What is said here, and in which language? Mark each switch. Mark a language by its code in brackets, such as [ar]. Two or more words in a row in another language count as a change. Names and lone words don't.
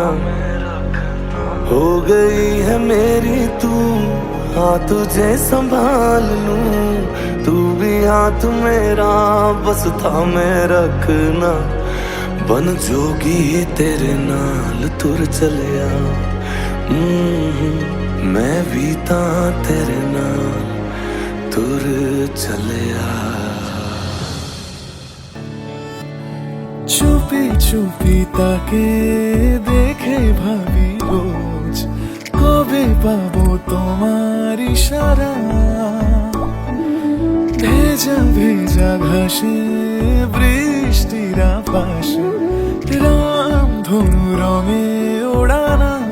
[hi] हो गई है मेरी तू, हाँ तुझे संभाल लूं, तू भी हाथ मेरा बस थामे रखना। [pa] बन जोगी तेरे नाल तुर चलिया, मैं भी तां तेरे नाल तुर चलिया। [bn] চুপি চুপি তাকে দেখে ভাবি রোজ, কবে পাবো তোমার ইশারা। ভেজা ভেজা ঘাসে বৃষ্টির আভাসে রামধনু রঙে ওড়ানা।